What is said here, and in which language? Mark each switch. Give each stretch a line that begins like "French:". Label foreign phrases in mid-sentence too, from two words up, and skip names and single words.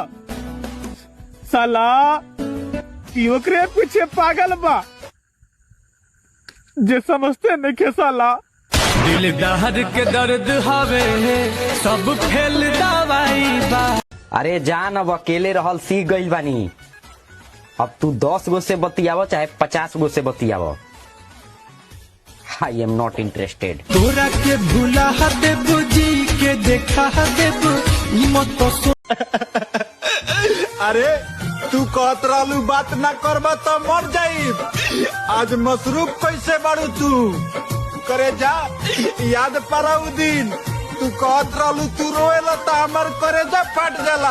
Bhojpuri: साला कि ओकरे पीछे पागल बा जे समझते नहीं के साला। दिल दहर के दर्द हवे सब फेल दवाई बा। अरे जान, अब अकेले रहल सीख गइल बानी। अब तू 10 गो से बतियावो चाहे 50 गो से बतियावो,
English: I am not interested.
Bhojpuri: तोरा के भूला दे बुझी के देखा दे मत। अरे तू कहत रहलू बात ना करबा तो मर जाई। आज मसरूफ कैसे बाड़ू तू? करे जा याद पड़ा उ दिन तू कहत रहलू तू रोएला तो हमर करे जा फट जाला।